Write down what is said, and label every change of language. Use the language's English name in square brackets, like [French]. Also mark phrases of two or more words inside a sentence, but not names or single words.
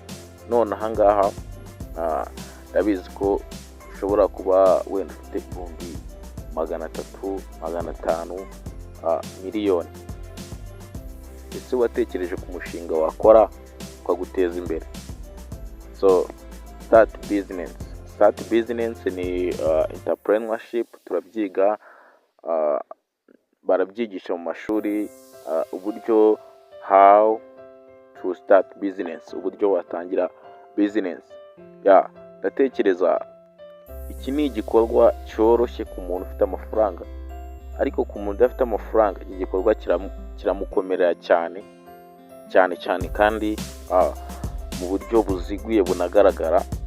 [Kinyarwanda] None ahangaha ndabizi ko ushobora kuba wenda ufite ibihumbi 300, 500, miliyoni. Ese watekereje ku mushinga wakora ukaguteza imbere? [English] Start business. Start business ni entrepreneurship. [Kinyarwanda] Turabyiga, barabyigisha mu mashuri, uburyo [English] how to start business, [Kinyarwanda] uburyo watangira business. Ndatekereza iki ni igikorwa cyoroshye ku muntu ufite amafaranga, ariko ku muntu udafite amafaranga iki gikorwa kiramukomerera cyane kandi mu buryo buziguye bunagaragara.